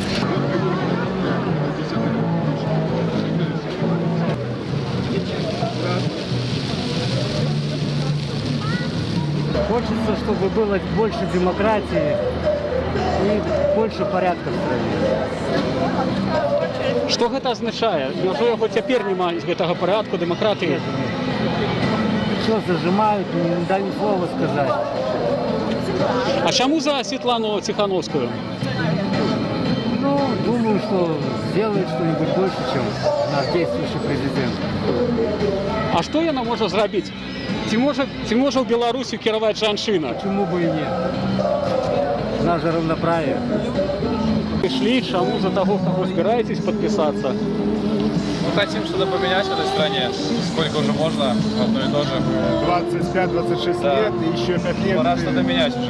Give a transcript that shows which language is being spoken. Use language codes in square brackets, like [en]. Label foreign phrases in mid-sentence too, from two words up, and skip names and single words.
[ru] Хочется, чтобы было больше демократии и больше порядка в стране. [be] Што гэта азначае? Няўжо яго цяпер няма з гэтага парадку, дэмакратыі? [ru] Все зажимают, не дали слова сказать. [be] А чаму за Светлану Тихановскую? [ru] Ну, думаю, что сделает что-нибудь больше, чем наш действующий президент. [be] А што яна можа зрабіць? Ці можа ў Беларусі кіраваць жанчына? Чаму бы і не? [ru] Нас же равноправие. Пришли, чему за того, кого собираетесь подписаться? Мы хотим что-то поменять в этой стране. Сколько уже можно? Одно и то же. 25-26 лет и еще 5 лет. Пора что-то менять уже.